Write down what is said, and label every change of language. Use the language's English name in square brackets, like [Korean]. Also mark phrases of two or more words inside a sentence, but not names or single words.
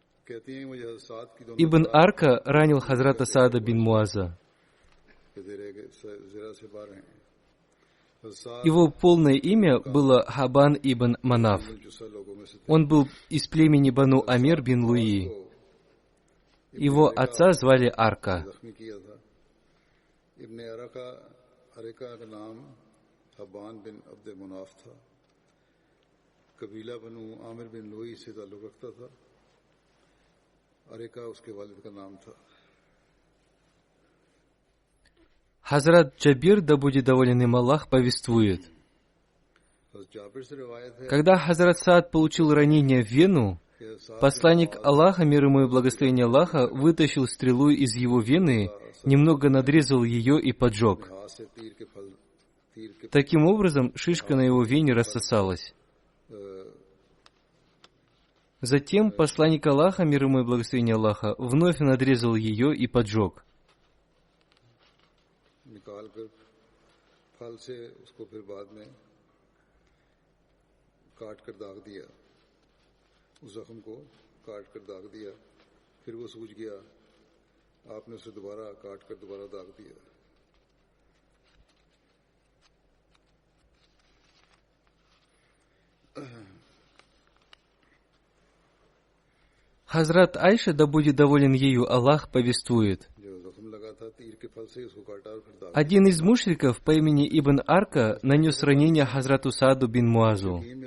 [Russian] Ибн Арка ранил Хазрата Саада бин Муаза. Его полное имя было Хабан ибн Манаф. Он был из племени Бану Амир бин Луи. Его отца звали Арка. [Hindi] जख्मी किया था। इब्ने अरका का नाम हबान बिन अब्द मुनाफ था। कबीला बनु आमिर बिन लोई से ताल्लुक रखता था। अरका उसके वालिद का नाम था। [Russian] Хазрат Джабир, да будет доволен им Аллах, повествует: когда Хазрат Саад получил ранение в вену, посланник Аллаха, мир ему и благословение Аллаха, вытащил стрелу из его вены, немного надрезал ее и поджег. Таким образом, шишка на его вене рассосалась. Затем посланник Аллаха, мир ему и благословение Аллаха, вновь надрезал ее и поджег. [Hindi] फल से उसको फिर बाद में काट कर दाग दिया, उस जख्म को काट कर दाग दिया, फिर वो सूज गया, आपने उसे दोबारा काट कर दोबारा दाग दिया। [Russian] Хазрат Айша, да будет доволен ею Аллах, повествует: один из мушриков по имени Ибн Арка нанес ранение Хазрату Сааду бин Муазу.